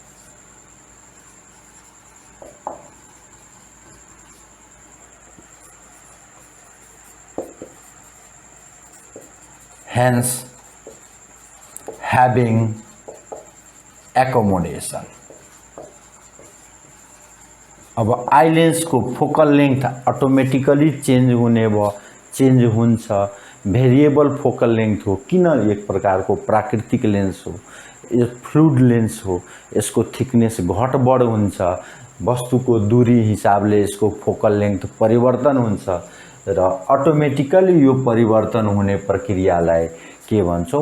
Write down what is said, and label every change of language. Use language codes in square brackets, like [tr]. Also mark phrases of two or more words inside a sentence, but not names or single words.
[en] Hence having accommodation. [ne] अब [en] eye lens [ne] को [en] focal length automatically change [ne] होने भयो, चेंज हुन्छ। [en] variable focal length [ne] हो, किन एक प्रकार को प्राकृतिक लेन्स हो, यो [en] fluid lens [ne] हो। यसको थिकनेस घटबढ हुन्छ, वस्तुको दूरी हिसाबले यसको [en] focal length [ne] परिवर्तन हुन्छ र अटोमेटिकली यो परिवर्तन हुने प्रक्रियालाई के भन्छौं?